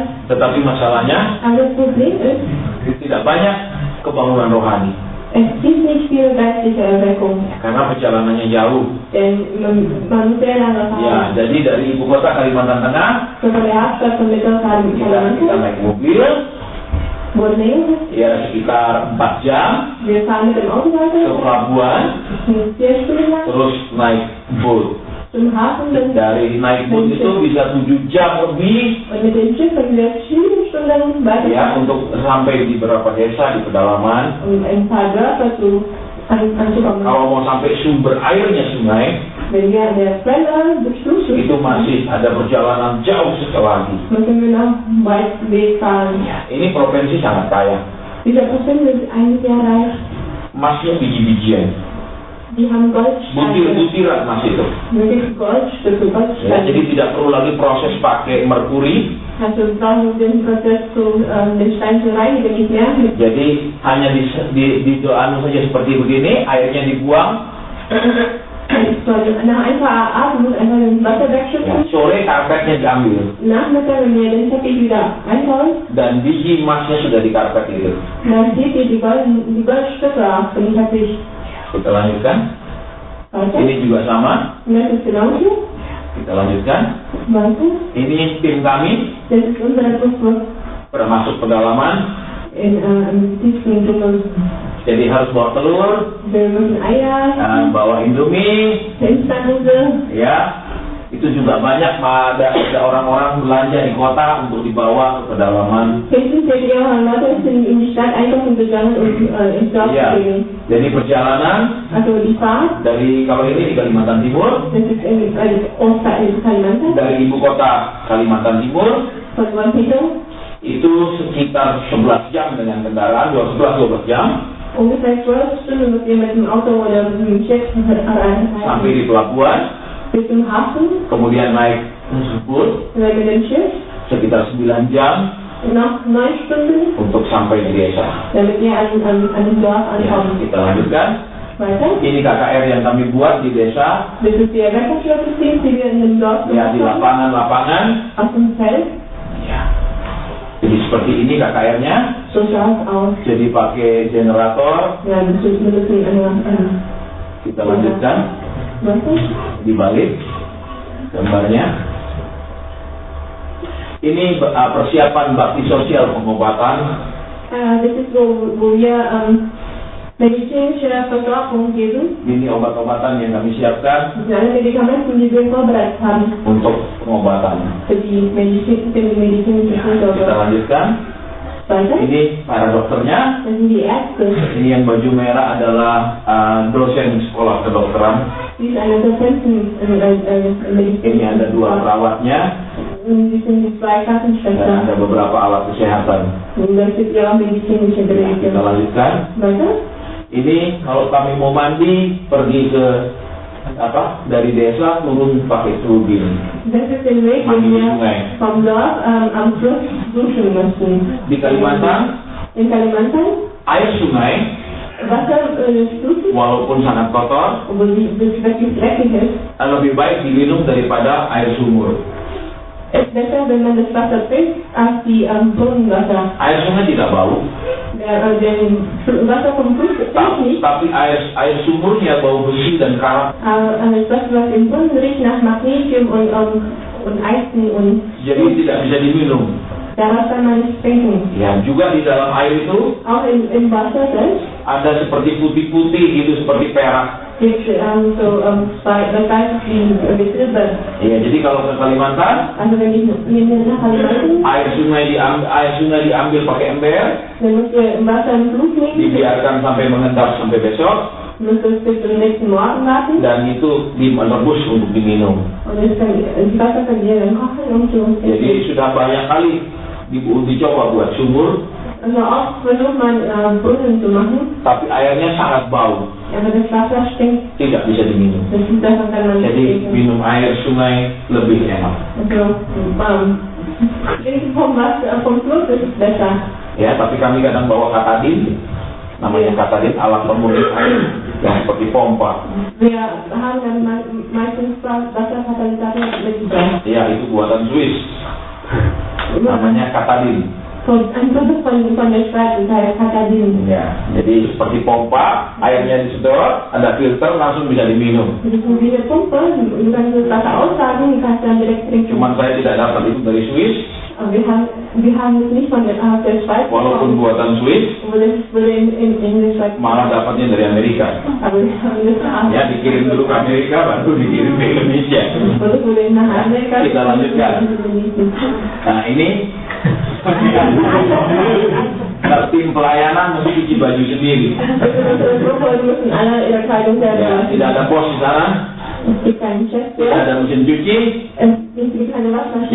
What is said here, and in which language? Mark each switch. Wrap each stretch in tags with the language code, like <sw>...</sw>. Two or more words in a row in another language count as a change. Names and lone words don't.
<id>Tetapi masalahnya</id> <de>Aber das Problem ist,</de> <id>tidak banyak kebangunan rohani.</id> <de>es gibt nicht viel geistliche Erweckung,</de> <id>Karena perjalanannya jauh.</id> <de>denn man muss sehr lange</de> <id>Ya,</id> <de>fahren.</de> <id>jadi dari ibu kota Kalimantan Tengah,</id> <de>So von der Hauptstadt von</de> <id>kita</id> <de>Mittelkalimantan</de> <id>naik mobil,</id> <de>Borneo,</de> <id>ya sekitar 4 jam</id> <de>wir fahren mit dem Auto</de> <id>ke</id> <de>weiter,</de> <id>pelabuhan,</id> <de>4 Stunden lang</de> <id>terus naik boat.</id> <de>zum Hafen und</de> <id>Dari naik boat itu bisa 7 jam lebih,</id> <de>mit dem Schiff können wir 7 Stunden weiter</de> <id>ya, untuk sampai di beberapa desa di pedalaman.</id> <de>um ein paar Dörfer anzukommen.</de> <id>Kalau mau sampai sumber airnya sungai,</id> <de>Wenn wir an der Quelle des Flusses</de> <id>itu masih ada perjalanan jauh sekali lagi.</id> <de>müssen wir noch weit Weg fahren.</de> <id>Ini provinsi sangat kaya.</id> <de>Dieser Provinz ist eigentlich sehr reich.</de> <id>Emasnya biji-bijian,</id> <de>Die haben Goldsteine,</de> <id>butir-butiran emas itu.</id> <de>wirklich Goldstücke,</de> <id>Ya,</id> <de>Goldsteine.</de> <id>jadi tidak perlu lagi proses pakai merkuri.</id> <de>Also brauchen wir den Prozess, den Stein zu reinigen, nicht mehr.</de> <id>Jadi hanya di anu saja seperti begini, airnya dibuang.</id> <de>Nach ein paar Abend muss einfach das Wasser</de> <id>Ya,</id> <de>wegschütten.</de> <id>sore karpetnya diambil</id> <de>Nachmittag, wenn wir den Teppich wieder einbauen,</de> <id>dan biji emasnya sudah di karpet itu.</id> <de>dann seht ihr die Goldstücke auf dem Teppich.</de> <id>Kita lanjutkan.</id> <de>Weiter.</de> <id>Ini juga sama.</id> <de>Und das ist genauso.</de> <id>Kita lanjutkan.</id> <de>Weiter.</de> <id>Ini tim kami</id> <de>Das ist unsere Gruppe</de> <id>termasuk pedalaman.</id> <de>im tiefsten Dschungel.</de> <id>Jadi harus bawa telur,</id> <de>Wir müssen Eier,</de> <id>bawa Indomie,</id> <de>Instant-Nudel.</de> <id>ya. Itu juga banyak ada orang-orang belanja di kota untuk dibawa ke pedalaman.</id> <de>Hinten seht ihr auch Leute sind in die Stadt einkaufen gegangen und ins Dorf</de> <id>Ya,</id> <de>gegangen.</de> <id>jadi perjalanan</id> <de>Also die Fahrt,</de> <id>dari kalau ini di Kalimantan Timur,</id> <de>das ist in Kalimantan,</de> <id>dari ibu kota Kalimantan Timur</id> <de>von Guantánamo,</de> <id>itu sekitar 11 jam dengan kendaraan, 11-12 jam</id> <de>ungefähr 12 Stunden müsst ihr mit dem Auto oder mit dem Schiff</de> <id>sampai</id> <de>reisen.</de> <id>di pelabuhan,</id> <de>Bis zum Hafen,</de> <id>kemudian naik boot</id> <de>dann mit dem Schiff,</de> <id>sekitar 9 jam</id> <de>noch 9 Stunden,</de> <id>untuk sampai di desa.</id> <de>damit ihr an dem Dorf</de> <id>Ya,</id> <de>ankommt.</de> <id>kita lanjutkan.</id> <de>Weiter.</de> <id>Ini KKR yang kami buat di desa,</id> <de>Das ist die Erweckungsstatistik, die wir in dem Dorf</de> <id>ya di</id> <de>gemacht haben,</de> <id>lapangan-lapangan.</id> <de>aus dem Feld.</de> <id>Ya. Jadi seperti ini KKR-nya.</id> <de>So schaut es aus.</de> <id>Jadi pakai generator.</id> <de>Ja, das ist ein bisschen</de> <id>Kita lanjutkan.</id> <de>weiter.</de> <id>Dibalik gambarnya. Ini persiapan bakti sosial pengobatan.</id> <de>Das ist wo wir medizinische Versorgung geben.</de> <id>Ini obat-obatan yang kami siapkan</id> <de>Das sind alle Medikamente, die wir vorbereitet haben</de> <id>untuk pengobatan.</id> <de>für die medizinische</de> <id>Kita</id> <de>Versorgung.</de> <id>lanjutkan.</id> <de>Weiter.</de> <id>Ini para dokternya.</id> <de>Das sind die Ärzte.</de> <id>Ini yang baju merah adalah dosen sekolah kedokteran.</id> <de>Die ist eine Dozentin</de> <id>Ini ada 2 perawatnya</id> <de>und die sind die 2</de> <id>dan</id> <de>Kassenschwestern.</de> <id>ada beberapa alat kesehatan.</id> <de>Und das ist ja auch medizinische</de> <id>Kita</id> <de>Geräte.</de> <id>lanjutkan.</id> <de>Weiter.</de> <id>Ini kalau kami mau mandi pergi ke dari desa turun pakai turbin.</id> <de>Das ist der Weg,</de> <id>Mandi</id> <de>den</de> <id>di</id> <de>wir</de> <id>sungai.</id> <de>vom Dorf am Fluss duschen müssen.</de> <id>Di Kalimantan,</id> <de>In Kalimantan,</de> <id>air sungai</id> <de>Wasser Flusses,</de> <id>walaupun sangat kotor</id> <de>obwohl das wirklich dreckig ist,</de> <id>lebih baik diminum daripada air sumur.</id> <de>ist besser, wenn man das Wasser trinkt, als die Brunnenwasser.</de> <id>Air sungai tidak bau,</id> <de>Der Wasser vom Fluss riecht nicht,</de> <id>tapi air sumurnya bau besi dan karat.</id> <de>aber das Wasser, was im Brunnen riecht, nach Magnesium und Eisen und</de> <id>Jadi tidak bisa diminum.</id> <de>daraus kann man nicht trinken.</de> <id>Ya, juga di dalam air itu</id> <de>Auch im Wasser selbst</de> <id>ada seperti putih-putih itu seperti perak.</id> <de>gibt es das heißt wie Silber.</de> <id>Ya, jadi kalau ke Kalimantan,</id> <de>Also wenn ich nach Kalimantan,</de> <id>air sungai diambil pakai ember,</id> <de>dann musst du im Wasser im Fluss nehmen,</de> <id>dibiarkan sampai mengendap sampai besok,</id> <de>musst du es bis zum nächsten Morgen warten</de> <id>dan itu direbus untuk diminum.</id> <de>und das Wasser kann dir dann kochen und so.</de> <id>Jadi sudah banyak kali dicoba buat sumur,</id> <de>Also oft versucht man Brunnen zu machen,</de> <id>tapi airnya sangat bau,</id> <de>aber das Wasser stinkt.</de> <id>tidak bisa diminum.</id> <de>Davon kann man nicht</de> <id>Jadi</id> <de>trinken.</de> <id>minum air sungai lebih enak.</id> <de>Also, trinken vom Fluss ist besser.</de> <id>Ya, tapi kami kadang bawa katadin, namanya katadin, alat pemurni air yang seperti pompa.</id> <de>Wir haben dann meistens Wasserkatalysator mitgebracht.</de> <id>Ya, itu buatan Swiss, namanya katadin.</id> <de>Ein Produkt von der Schweiz, das heißt Katadin.</de> <id>Ya, jadi seperti pompa, airnya disedot, ada filter, langsung bisa diminum.</id> <de>Das ist wie eine Pumpe, du kannst das Wasser ausladen, du kannst dann direkt trinken.</de> <id>Cuman saya tidak dapat itu dari Swiss,</id> <de>Aber wir haben es nicht von der Schweiz</de> <id>walaupun buatan Swiss,</id> <de>das wurde in der Schweiz.</de> <id>malah dapatnya dari Amerika.</id> <de>Aber wir haben das</de> <id>Ya, dikirim dulu ke Amerika, baru dikirim ke Indonesia.</id> <de>Produkt wurde nach Amerika.</de> <id>Kita lanjutkan. Nah, ini tim pelayanan mesti cuci baju sendiri.</id> <de>Wir müssen alle ihre Kleidung selber</de> <id>Ya,</id> <de>waschen.</de> <id>tidak ada pos di sana,</id> <de>Es gibt keinen Chef</de> <id>tidak</id> <de>mehr.</de> <id>ada mesin cuci,</id> <de>Es gibt keine Waschmaschine.</de>